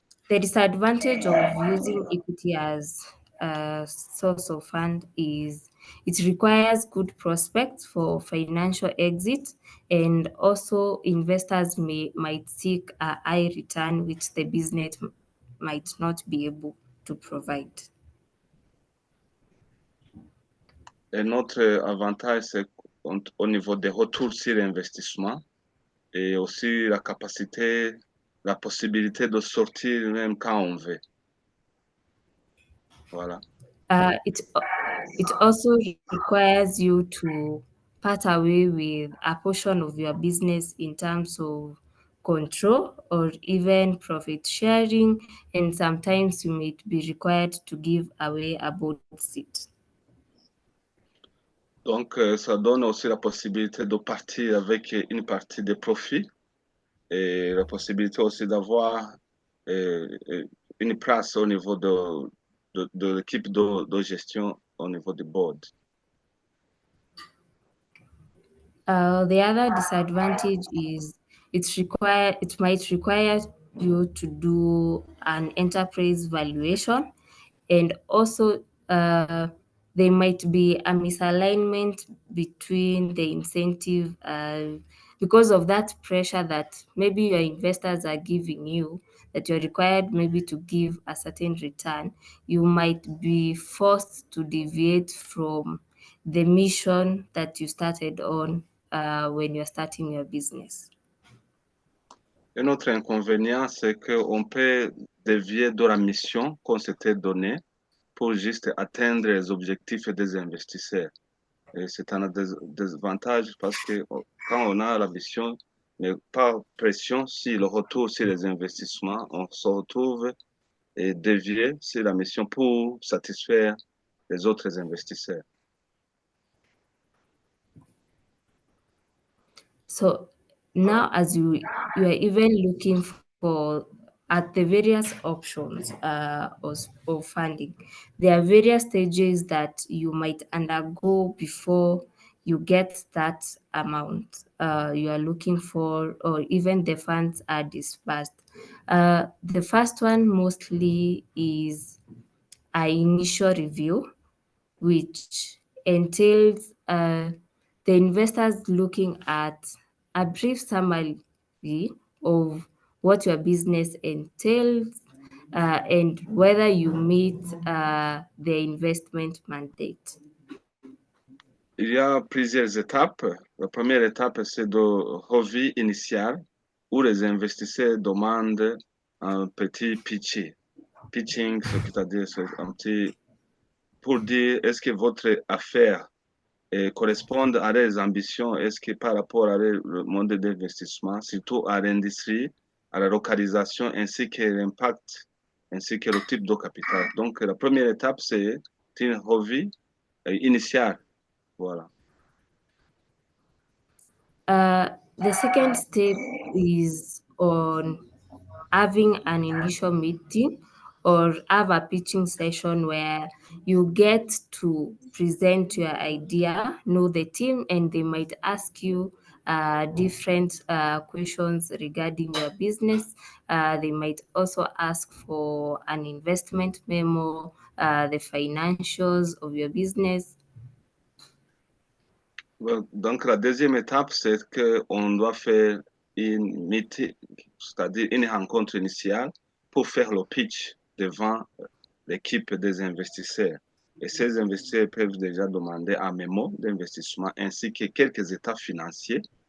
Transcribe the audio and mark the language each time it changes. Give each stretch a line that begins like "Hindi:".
English: The disadvantage of using equity as a source of fund is it requires good prospects for financial exit, and also investors might seek a high return which the business might not be able to provide.
French: Un autre avantage, c'est au niveau des retours sur investissement et aussi la capacité, la possibilité de sortir même quand on veut. Voilà.
English: It also requires you to part away with a portion of your business in terms of control or even profit sharing, and sometimes you might be required to give away a board seat.
French: Donc, ça donne aussi la possibilité de partir avec une partie des profits et la possibilité aussi d'avoir une place au niveau de l'équipe de gestion au niveau du board.
English: The other disadvantage is it might require you to do an enterprise valuation, and also there might be a misalignment between the incentive because of that pressure that maybe your investors are giving you, that you're required maybe to give a certain return. You might be forced to deviate from the mission that you started on when you're starting your business.
French: Un autre inconvénient, c'est qu'on peut dévier de la mission qu'on s'était donnée pour juste atteindre les objectifs des investisseurs. Et c'est un désavantage parce que quand on a la mission, mais pas pression sur le retour sur les investissements, on se retrouve et dévié sur la mission pour satisfaire les autres investisseurs.
English: So now, as you are even looking at the various options of funding, there are various stages that you might undergo before you get that amount you are looking for, or even the funds are disbursed. The first one mostly is an initial review, which entails the investors looking at a brief summary of what your business entails and whether you meet the investment mandate.
French: Il y a plusieurs étapes. La première étape, c'est de revue initiale où les investisseurs demandent un petit pitching. Pitching, c'est-à-dire un petit pour dire est-ce que votre affaire correspond à leurs ambitions, est-ce que par rapport à le monde d'investissement, surtout à l'industrie, à la localisation, ainsi que l'impact, ainsi que le type de capital. Donc, la première étape, c'est une revue initiale. Voilà.
English: The second step is on having an initial meeting or have a pitching session where you get to present your idea, know the team, and they might ask you different questions regarding your business. They might also ask for an investment memo, the financials of your business.
French: Donc, la deuxième étape, c'est qu'on doit faire une meeting, c'est-à-dire une rencontre initiale pour faire le pitch devant l'équipe des investisseurs. Et ces investisseurs peuvent déjà demander un mémo d'investissement ainsi que quelques états financiers.